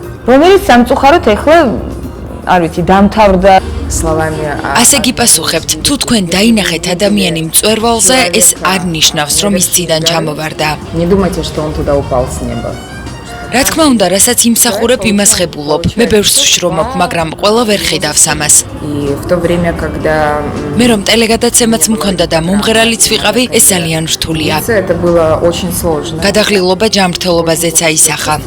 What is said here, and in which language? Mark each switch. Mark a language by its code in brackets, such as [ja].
[ka] რომელიც სამწუხაროდ ეხლა არ ვიცი, დამთავრდა. [ru] Словами. [ka] ასე გიპასუხებთ, თუ თქვენ დაინახეთ ადამიანი მწვერვალზე, ეს არ ნიშნავს, რომ ის ციდან ჩამოვარდა. [ru] Не думайте, что он туда упал с неба. [ka] რა თქმა უნდა, რასაც იმსახურებ, იმას ხებულობ. მე ბევრს ვშრომობ, მაგრამ ყველა ვერ ხედავს ამას. [ru] И в то время, когда [ka] მე რომ ტელეგადაცემაც მქონდა და მომღერალიც ვიყავი, ეს ძალიან რთულია. [ru] это было очень сложно. [ka] გადაღლილობა ჯანმრთელობაზეც აისახა.